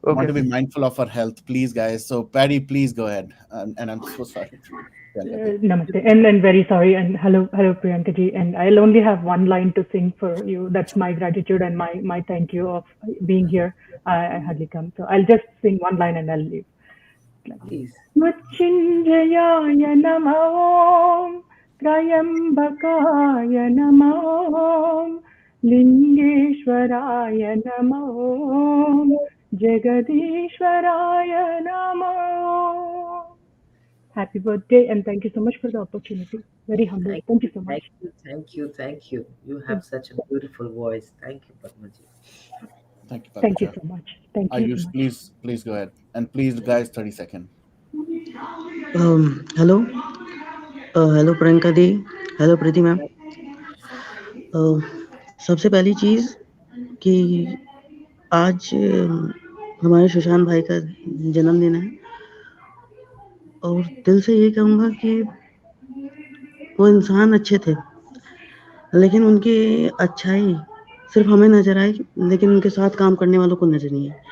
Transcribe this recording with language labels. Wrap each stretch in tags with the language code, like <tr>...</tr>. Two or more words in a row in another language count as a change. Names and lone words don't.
<en>want to be mindful of our health, please, guys. So, Paddy, please go ahead. And I'm so sorry. Namaste. And very sorry. And hello, Priyanka ji. And I'll only have one line to sing for you. That's my gratitude and my thank you of being here. I hardly come. So I'll just sing one line and I'll leave. Please.</en> <sa>Mrityunjayaya namo, Trayambakaya namo, Lingeshwaraya namo, Jagadishwaraya namo.</sa> <en>Happy birthday and thank you so much for the opportunity. Very humble. Thank you so much. Thank you. You have such a beautiful voice. Thank you, Padmaji. Thank you, Thank you so much. Thank you so much. Please go ahead. And please, guys, 30 seconds.</en> <hi>हेलो प्रियंका दी, हेलो प्रीति मैम। सबसे पहली चीज़ कि आज हमारे सुशांत भाई का जन्मदिन है और दिल से ये कहूँगा कि वो इंसान अच्छे थे, लेकिन उनकी अच्छाई सिर्फ हमें नज़र आई, लेकिन उनके साथ काम करने वालों को नज़र नहीं है।</hi>